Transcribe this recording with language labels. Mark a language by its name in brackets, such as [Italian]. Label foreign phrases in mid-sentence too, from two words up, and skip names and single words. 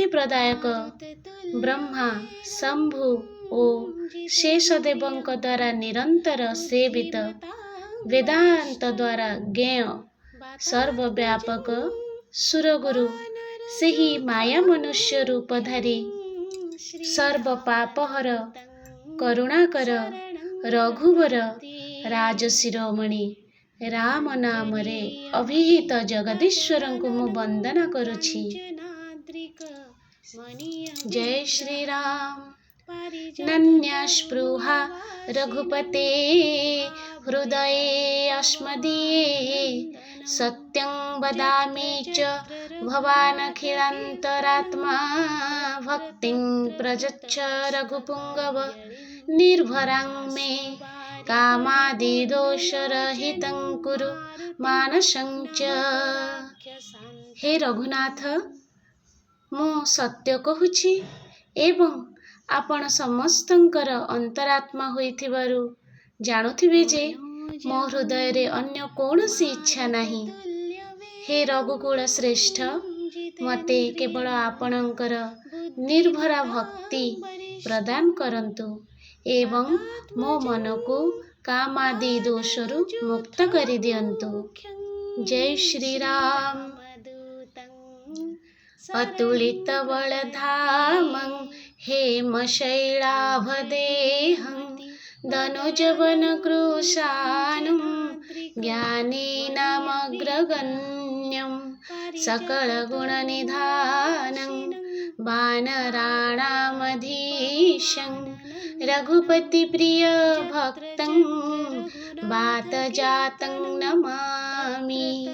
[Odia] ପ୍ରଦାୟକ ବ୍ରହ୍ମା ଶମ୍ଭୁ ଓ ଶେଷଦେବଙ୍କ ଦ୍ୱାରା ନିରନ୍ତର ସେବିତ ବେଦାନ୍ତ ଦ୍ୱାରା ଜ୍ଞେୟ ସର୍ବବ୍ୟାପକ ସୁରଗୁରୁ ସେହି ମାୟା ମନୁଷ୍ୟ ରୂପଧାରୀ ସର୍ବପାପହର କରୁଣାକର ରଘୁବର ରାଜଶିରୋମଣି ରାମ ନାମରେ ଅଭିହିତ ଜଗଦୀଶ୍ୱରଙ୍କୁ ମୁଁ ବନ୍ଦନା କରୁଛି। ଜୟ ଶ୍ରୀ ରାମ। [Sanskrit] नन्यास्पृहा रघुपते हृदये अस्मदीये सत्यं वदामि च भवानखिलान्तरात्मा भक्तिं प्रयच्छ रघुपुङ्गव निर्भरां मे कामादिदोषरहितं कुरु मानसं च। [Odia] ହେ ରଘୁନାଥ, ମୁଁ ସତ୍ୟ କହୁଛି ଏବଂ ଆପଣ ସମସ୍ତଙ୍କର ଅନ୍ତରାତ୍ମା ହୋଇଥିବାରୁ ଜାଣୁଥିବେ ଯେ ମୋ ହୃଦୟରେ ଅନ୍ୟ କୌଣସି ଇଚ୍ଛା ନାହିଁ। ହେ ରଘୁକୁଳ ଶ୍ରେଷ୍ଠ, ମୋତେ କେବଳ ଆପଣଙ୍କର ନିର୍ଭରା ଭକ୍ତି ପ୍ରଦାନ କରନ୍ତୁ ଏବଂ ମୋ ମନକୁ କାମାଦି ଦୋଷରୁ ମୁକ୍ତ କରିଦିଅନ୍ତୁ। ଜୟ ଶ୍ରୀ ରାମ। [Sanskrit] अतुलित बलधामं हेमशैलाभदेहं धनुजवन कृशानं ज्ञानीनामग्रगण्यं सकलगुणनिधानं वानराणामधीशं रघुपतिप्रियभक्तं वातजातं नमामि।